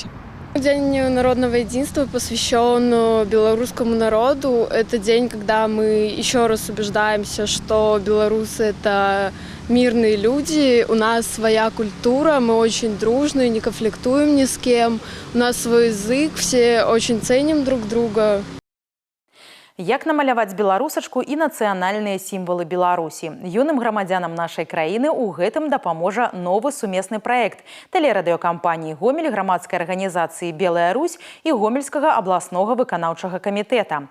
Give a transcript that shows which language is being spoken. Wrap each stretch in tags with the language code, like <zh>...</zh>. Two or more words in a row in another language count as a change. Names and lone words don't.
<ru>День народного единства посвящен белорусскому народу. Это день, когда мы еще раз убеждаемся, что белорусы – это мирные люди, у нас своя культура, мы очень дружные, не конфликтуем ни с кем, у нас свой язык, все очень ценим друг друга.</ru> <be>Як намаляваць беларусачку і нацыянальныя сімвалы Беларусі. Юным грамадзянам нашай краіны ў гэтым дапаможа новы сумесны праект тэлерадыёкампаніі «Гомель», грамадскай арганізацыі «Белая Русь» і Гомельскага абласнога выканаўчага камітэта.</be>